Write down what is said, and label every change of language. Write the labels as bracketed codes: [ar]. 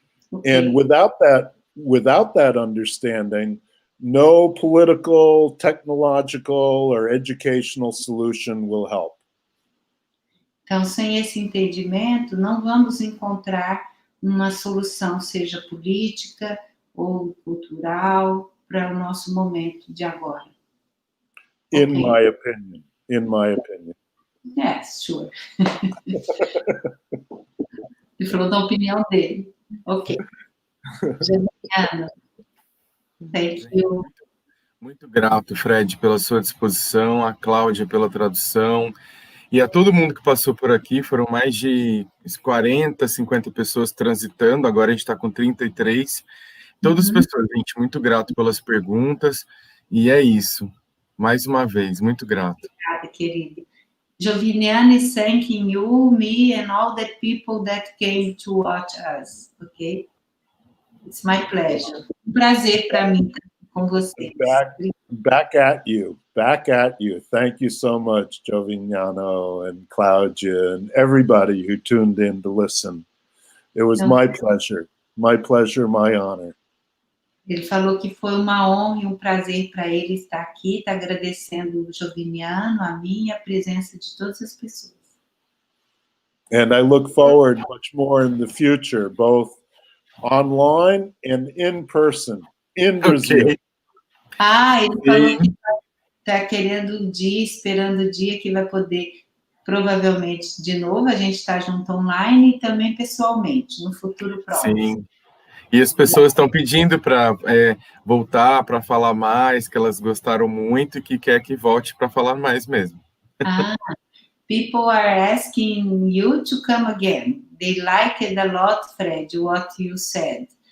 [en] Okay? And without that understanding, no political, technological, or educational solution will help. [pt] Então, sem esse entendimento, não vamos encontrar uma solução, seja política ou cultural, para o nosso momento de agora. [en] In Okay? my opinion. In my opinion. Yes, sure. [pt] Ele falou da opinião dele. [en] Ok. Juliana, thank you. [pt] Muito grato, Fred, pela sua disposição, a Cláudia pela tradução, e a todo mundo que passou por aqui. Foram mais de 40, 50 pessoas transitando, agora a gente está com 33. Todas as pessoas, gente, muito grato pelas perguntas, e é isso. Mais uma vez, muito grato. Obrigada, querida. [en] Joviniana is thanking you, me, and all the people that came to watch us, ok? It's my pleasure. [pt] Um prazer para mim estar com vocês. [en] Back at you. Thank you so much, Jovignano and Claudia and everybody who tuned in to listen. It was my pleasure, my honor. [pt] Ele falou que foi uma honra e um prazer para ele estar aqui, está agradecendo o Joviniano, a mim e a presença de todas as pessoas. [en] And I look forward much more in the future, both online and in person, in Brazil. Okay. [pt] Ele falou que está querendo um dia, esperando o dia que vai poder, provavelmente, de novo, a gente está junto online e também pessoalmente, no futuro próximo. Sim. E as pessoas estão pedindo para voltar, para falar mais, que elas gostaram muito e que quer que volte para falar mais mesmo. [en] People are asking you to come again. They liked a lot, Fred, what you said.